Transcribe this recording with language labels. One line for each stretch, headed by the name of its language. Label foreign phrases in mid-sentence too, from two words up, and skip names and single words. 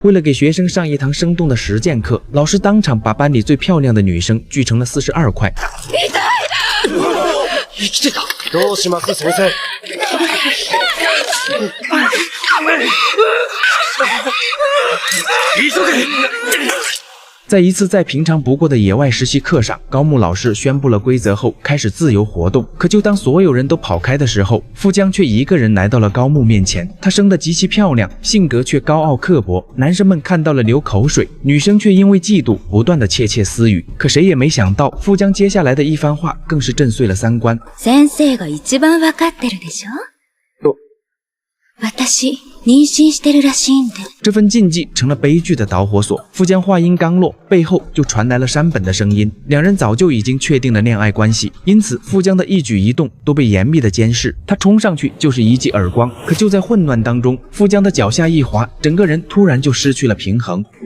Chinese: 为了给学生上一堂生动的实践课，老师当场把班里最漂亮的女生锯成了42块。
Japanese: 生きてた。どうします先生。急げ。
Chinese: 在一次再平常不过的野外实习课上，高木老师宣布了规则后，开始自由活动。可就当所有人都跑开的时候，富江却一个人来到了高木面前。她生得极其漂亮，性格却高傲刻薄，男生们看到了流口水，女生却因为嫉妒不断的窃窃私语。可谁也没想到，富江接下来的一番话更是震碎了三观。
Japanese: 先生が一番わかってるでしょ？私妊娠してるらしいんで。
Chinese: 这份禁忌成了悲剧的导火索。富江话音刚落，背后就传来了山本的声音。两人早就已经确定了恋爱关系，因此富江的一举一动都被严密的监视。他冲上去就是一记耳光，可就在混乱当中，富江的脚下一滑，整个人突然就失去了平衡。